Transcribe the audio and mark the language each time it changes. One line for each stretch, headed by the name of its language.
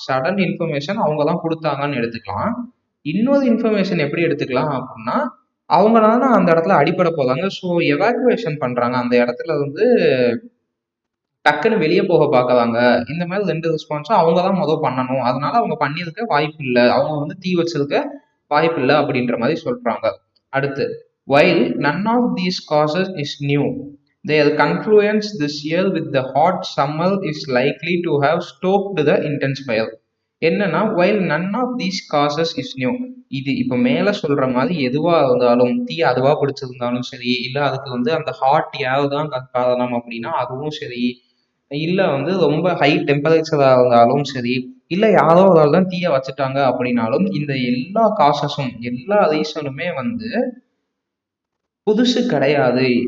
Tamil: Sudden information அவங்க தான் கொடுத்தாங்கன்னு எடுத்துக்கலாம். இன்னொரு இன்ஃபர்மேஷன் எப்படி எடுத்துக்கலாம் அப்படின்னா அவங்க தானே அந்த இடத்துல அடிபட போதாங்க, ஸோ எவாக்குவேஷன் பண்றாங்க, அந்த இடத்துல வந்து டக்குன்னு வெளியே போக பார்க்கறாங்க. இந்த மாதிரி ரெண்டு ரெஸ்பான்ஸும் அவங்க தான் முதல் பண்ணணும், அதனால அவங்க பண்ணியிருக்க வாய்ப்பு இல்லை, அவங்க வந்து தீ வச்சிருக்க வாய்ப்பு இல்லை அப்படின்ற மாதிரி சொல்றாங்க.
English: அடுத்து, while none of these causes is new, their confluence this year with the hot summer is likely to have stoked the intense fire.
Tamil: என்னன்னா while none of these causes is new, இது இப்ப மேல சொல்ற மாதிரி எதுவா இருந்தாலும், தீ அதுவா பிடிச்சிருந்தாலும் சரி, இல்ல அதுக்கு வந்து அந்த ஹாட் ஏர் தான் காரணம் அப்படின்னா அதுவும் சரி, இல்ல வந்து ரொம்ப ஹை டெம்பரேச்சரா இருந்தாலும் சரி, இல்ல யாரோ ஒரு ஆள் தான் தீய வச்சுட்டாங்க அப்படின்னாலும், இந்த எல்லா காசஸும் எல்லா ரீசனுமே வந்து புதுசு கிடையாது.